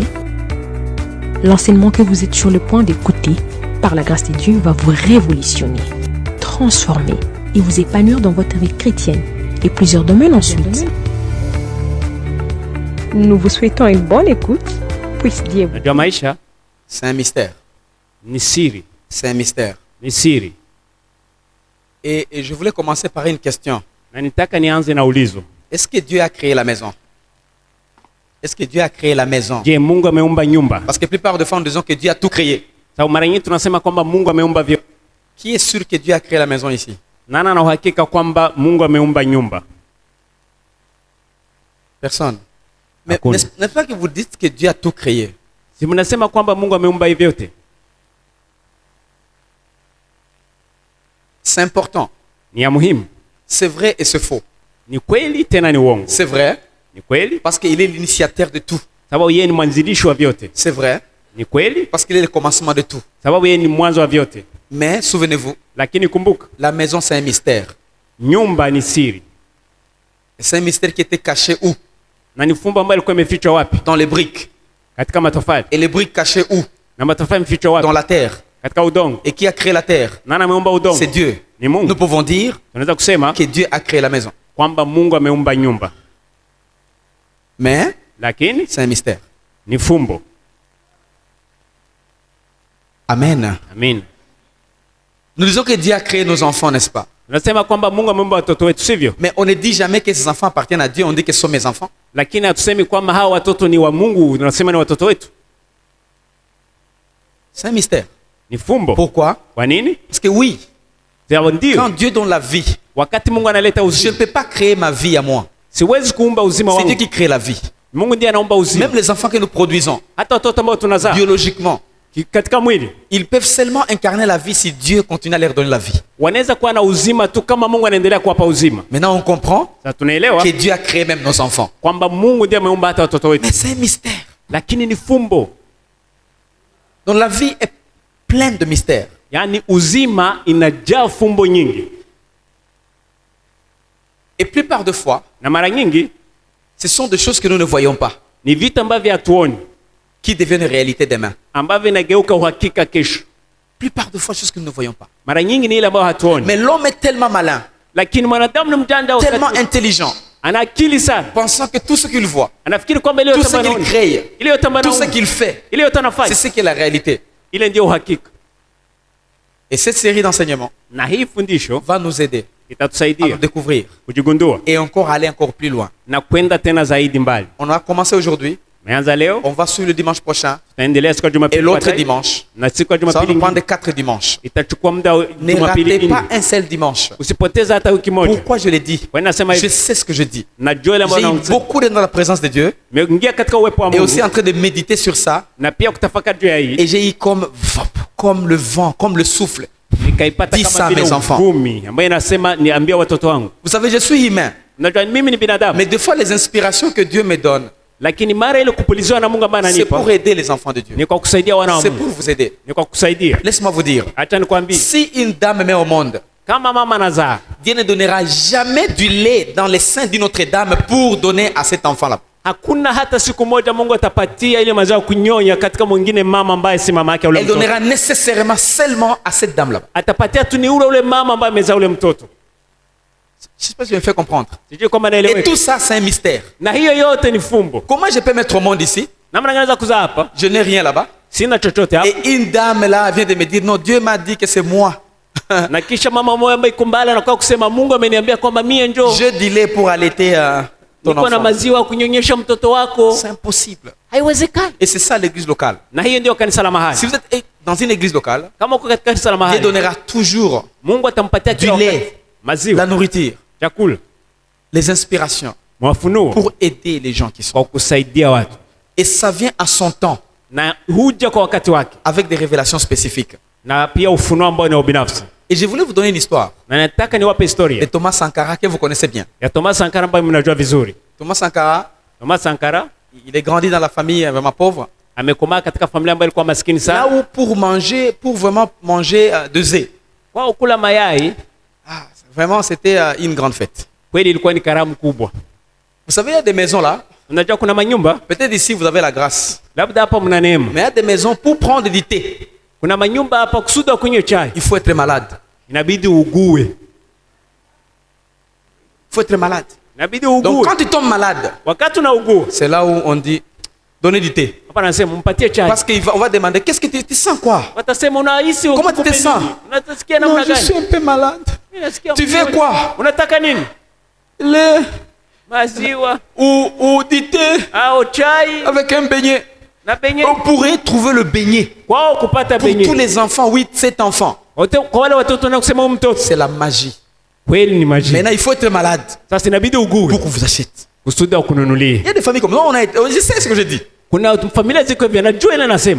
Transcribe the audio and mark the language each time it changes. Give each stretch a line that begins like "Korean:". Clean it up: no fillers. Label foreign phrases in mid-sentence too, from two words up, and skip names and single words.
French: L'enseignement que vous êtes sur le point d'écouter, par la grâce de Dieu, va vous révolutionner, transformer et vous épanouir dans votre vie chrétienne et plusieurs domaines ensuite. Nous vous souhaitons une bonne écoute. Puisse Dieu vous.
Swahili: Najua maisha
French: C'est un mystère.
Swahili: ni siri,
French: C'est un mystère.
Swahili: ni siri.
French: Et je voulais commencer par une question.
Swahili: Na nitaka nianze na ulizo.
French: Est-ce que Dieu a créé la maison? Est-ce que Dieu a créé la maison?
Swahili: Je, Mungu ameumba nyumba?
French: Parce que la plupart des fois, nous disons que Dieu a tout créé.
Swahili: Sababu mara nyingi tunasema kwamba Mungu ameumba vyote.
French: Qui est sûr que Dieu a créé la maison ici?
Swahili: Nani ana uhakika kwamba Mungu ameumba nyumba?
French: Personne. Mais
Swahili: Hakuna.
French: n'est-ce pas que vous dites que Dieu a tout créé?
Swahili: Si mnasema kwamba Mungu ameumba hivi vyote?
French: C'est important.
Swahili: Ni ya muhimu.
French: C'est vrai et c'est faux.
Swahili: Ni kweli tena ni uongo.
French: C'est vrai
Swahili: Ni kweli
French: parce qu'il est l'initiateur de tout.
Swahili: sababu yeye ni mwanzilishi wa vyote.
French: C'est vrai
Swahili: Ni kweli
French: parce qu'il est le commencement de tout.
Swahili: sababu yeye ni mwanzo wa vyote.
French: Mais souvenez-vous,
Swahili: Lakini kumbuka,
French: la maison c'est un mystère.
Swahili: nyumba ni siri.
French: Et c'est un mystère qui était caché où?
Swahili: Na ni fumbo ambalo lilikuwa imefichwa wapi?
French: Dans les briques.
Swahili: Katika matofali.
French: Et les briques cachées où?
Swahili: Na matofali imefichwa wapi?
French: Dans la terre.
Swahili: Katika udongo.
French: Et qui a créé la terre?
Swahili: Nani ameumba udongo?
French: C'est Dieu.
Swahili: Ni Mungu.
French: Nous pouvons dire
Swahili: Tunaweza kusema
French: que Dieu a créé la maison.
Swahili: kwamba Mungu ameumba nyumba.
French: Mais
Swahili: Lakini
French: c'est un mystère.
Swahili: ni fumbo.
French: Amen.
Swahili: Amin.
French: Nous disons que Dieu a créé nos enfants, n'est-ce pas?
Swahili: Tunasema kwamba Mungu ameumba watoto wetu, sivyo?
French: Mais on ne dit jamais que ces enfants appartiennent à Dieu, on dit que ce sont mes enfants.
Swahili: Lakini hatusemi kwamba hawa watoto ni wa Mungu, tunasema ni watoto wetu.
French: C'est un mystère.
Swahili: Ni fumbo.
French: Pourquoi?
Swahili: Kwa nini?
French: Parce que oui,
Swahili: Sababu ndio
French: quand Dieu donne la vie,
Swahili: wakati Mungu analeta
French: je ne
Swahili: uzima,
French: peux pas créer ma vie à moi.
Swahili: siwezi kuumba uzima
French: C'est Dieu
Swahili: wangu.
French: qui crée la vie.
Swahili: Mungu ndiye anaumba uzima.
French: Même les enfants que nous produisons,
Swahili: Hata watoto ambao tunazaa
French: biologiquement,
Swahili: katika mwili
French: ils peuvent seulement incarner la vie si Dieu continue à leur donner la vie.
Swahili: wanaweza kuwa na uzima tu kama Mungu anaendelea kuwapa uzima.
French: Maintenant, on comprend
Swahili: Sasa tunaelewa
French: que Dieu a créé même nos enfants.
Swahili: kwamba Mungu ndiye ameumba hata watoto wetu,
French: Mais c'est un mystère.
Swahili: lakini ni fumbo.
French: Donc la vie est pleine de mystères.
Swahili: Yaani uzima inajaa fumbo nyingi,
French: Et plupart de fois,
Swahili: na mara nyingi
French: ce sont des choses que nous ne voyons pas,
Swahili: ni vitu ambavyo hatuoni
French: qui deviennent réalité demain.
Swahili: ambavyo inageuka uhakika kesho.
French: Plupart de fois, choses que nous ne voyons pas.
Swahili: Mara nyingi ni ile ambayo hatuoni,
French: Mais l'homme est tellement malin,
Swahili: lakini mwanadamu ni mjanja,
French: tellement
Swahili: wakati
French: intelligent,
Swahili: ana akili sana,
French: pensant que tout ce qu'il voit,
Swahili: anafikiri kwamba ile
French: tout
Swahili: yote
French: ce qu'il
Swahili: anaona,
French: crée,
Swahili: ile yote
French: tout ce
Swahili: anaona,
French: qu'il fait,
Swahili: ile yote
French: c'est
Swahili: anafanya,
French: ce qui est la réalité.
Swahili: ile ndio uhakika.
French: Et cette série d'enseignements
Swahili: Na hii fundisho
French: va nous aider à
Swahili: itatusaidia
French: nous découvrir
Swahili: kujigundua
French: et encore aller encore plus loin.
Swahili: na kwenda tena zaidi mbali.
French: On a commencé aujourd'hui,
Swahili: Meanza leo,
French: on va sur le dimanche prochain
Swahili: tutaendelea siku ya
French: et
Swahili: Jumapili
French: l'autre
Swahili: baadaye,
French: dimanche.
Swahili: na siku ya
French: Ça va
Swahili: Jumapili
French: nous prendre
Swahili: ingine
French: 4 dimanches.
Swahili: itachukua muda wa
French: Ne
Swahili: Jumapili
French: ratez pas
Swahili: ingine.
French: un seul dimanche.
Swahili: Usipoteze hata wiki moja.
French: Pourquoi je l'ai dit?
Swahili: Kwa nini nasema
French: Je
Swahili: hivi?
French: sais ce que je dis.
Swahili: Najua ile ambayo
French: J'ai eu
Swahili: naongea.
French: beaucoup d'être dans la présence de Dieu
Swahili: Nimeingia katika uwepo wa
French: et aussi
Swahili: Mungu
French: en train de méditer sur ça.
Swahili: na pia kutafakari juu ya hii,
French: Et j'ai eu comme le vent, comme le souffle.
Swahili: nikaipata
French: Dis
Swahili: kama
French: ça,
Swahili: vile
French: mes enfants.
Swahili: uvumi ambayo inasema niambia watoto wangu.
French: Vous savez, je suis humain.
Swahili: Najua mimi ni binadamu,
French: Mais des fois, les inspirations que Dieu me donne,
Swahili: lakini mara ile kupuliziwa na Mungu ambaye
French: c'est
Swahili: ananipa
French: pour aider les enfants de Dieu.
Swahili: ni kwa kusaidia wana wa
French: C'est
Swahili: Mungu,
French: pour vous aider.
Swahili: ni kwa kusaidia.
French: Laisse-moi vous dire,
Swahili: Acha nikwambie,
French: si une dame met au monde,
Swahili: kama mama anazaa,
French: Dieu ne donnera jamais du lait dans les seins d'une autre dame pour donner à cet enfant-là.
Swahili: hakuna hata siku moja Mungu atapatia ile maziwa kunyonya katika mwingine mama ambaye si mama yake ule
French: Elle
Swahili: mtoto.
French: donnera nécessairement seulement à cette dame-là.
Swahili: Atapatia tu ni ule mama ambaye amezaa ule mtoto.
French: Je sais pas si je me fais comprendre.
Swahili: Sijui kama
French: Et
Swahili: naeleweka.
French: tout ça, c'est un mystère.
Swahili: Na hiyo yote ni fumbo.
French: Comment je peux mettre au monde ici?
Swahili: Namna gani naweza kuzaa hapa?
French: Je n'ai rien là-bas.
Swahili: Sina chochote hapa.
French: Et une dame là vient de me dire, non, Dieu m'a dit que c'est moi.
Swahili: Na kisha mama mmoja ambaye kumbala anakuwa kusema Mungu ameniambia kwamba mie njoo
French: Je dis lait pour allaiter ton
Swahili: niko na
French: enfant.
Swahili: maziwa kunyonyesha mtoto wako.
French: C'est impossible.
Swahili: Haiwezekani.
French: Et c'est ça l'église locale.
Swahili: Na hiyo ndio kanisa la mahali.
French: Si vous êtes dans une église locale,
Swahili: Kama uko katika kanisa la
French: Dieu
Swahili: mahali,
French: donnera toujours
Swahili: Mungu atampatia
French: du
Swahili: kila wakati
French: lait,
Swahili: maziwa,
French: la nourriture,
Swahili: chakula,
French: les inspirations
Swahili: mafunuo
French: pour aider les gens qui sont.
Swahili: kwa kusaidia watu.
French: Et ça vient à son temps,
Swahili: Na huja kwa wakati wake.
French: avec des révélations spécifiques.
Swahili: Na pia ufunuo ambao ni wa binafsi.
French: Et je voulais vous donner une histoire
Swahili: Na nataka niwape
French: de
Swahili: historia
French: Thomas Sankara que vous connaissez bien.
Swahili: ya Thomas Sankara ambayo mnajua vizuri.
French: Thomas Sankara,
Swahili: Thomas Sankara
French: il est grandi dans la famille vraiment pauvre.
Swahili: amekomaa katika familia ambayo ilikuwa maskini
French: Là
Swahili: sana.
French: où pour vraiment manger deux œufs,
Swahili: Kwa kula mayai
French: vraiment c'était une grande fête.
Swahili: Kweli ilikuwa ni karamu kubwa.
French: Vous savez, il y a des maisons là.
Swahili: Unajua kuna manyumba,
French: Peut-être ici, vous avez la grâce.
Swahili: labda hapa mna neema.
French: Mais il y a des maisons pour prendre du thé.
Swahili: Kuna manyumba hapa kusudi kunywa chai.
French: Il faut être malade.
Swahili: Inabidi ugue.
French: Il faut être malade.
Swahili: Inabidi
French: Donc
Swahili: ugue.
French: quand tu tombes malade,
Swahili: Wakati unaugua,
French: c'est là où on dit donnez du thé.
Swahili: hapa nasema mpatie chai.
French: Parce qu'on va demander qu'est-ce que tu sens quoi?
Swahili: Watasema unahisi
French: Comment tu te sens?
Swahili: Unasikia
French: Non,
Swahili: namna
French: je suis
Swahili: gani?
French: un peu malade.
Swahili: Mimi nasikia
French: Tu veux
Swahili: mzuri.
French: quoi?
Swahili: Unataka nini?
French: Le
Swahili: Maziwa
French: ou du thé
Swahili: au chai
French: avec un beignet.
Swahili: na benye.
French: On pourrait trouver le beignet
Swahili: Kwao kupata
French: pour tous
Swahili: benye.
French: les enfants, 8, 7 enfants.
Swahili: Kwa wale watoto na kusema huyu mtoto.
French: C'est la magie.
Swahili: Kweli ni maji.
French: Maintenant, il faut être malade
Swahili: Sasa inabidi ugue
French: pour qu'on vous achète.
Swahili: kusudi akununulie.
French: Il y a des familles comme ça. Je sais ce que je dis.
Swahili: Kuna familia ziko hivyo, najua ile nasema.